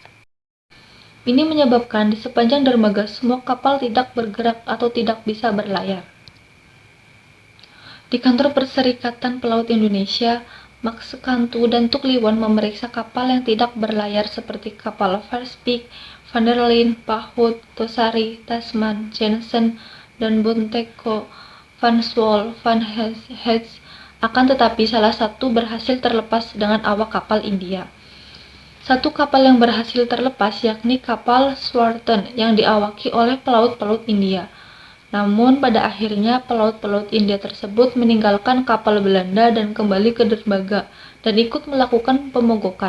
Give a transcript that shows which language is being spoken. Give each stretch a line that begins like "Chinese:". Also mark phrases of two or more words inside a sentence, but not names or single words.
Indonesian: Ini menyebabkan di sepanjang dermaga semua kapal tidak bergerak atau tidak bisa berlayar. Di kantor Perserikatan Pelaut Indonesia, Max Kantu dan Tuk Liwon memeriksa kapal yang tidak berlayar seperti kapal Verspeek, Van der Linde, Pahut, Tosari, Tasman, Jensen, dan Bonteko, Van Swol, Van Hees. Akan tetapi salah satu berhasil terlepas dengan awak kapal India. Satu kapal yang berhasil terlepas yakni kapal Swarton yang diawaki oleh pelaut-pelaut India. Namun pada akhirnya pelaut-pelaut India tersebut meninggalkan kapal Belanda dan kembali ke dermaga dan ikut melakukan pemogokan.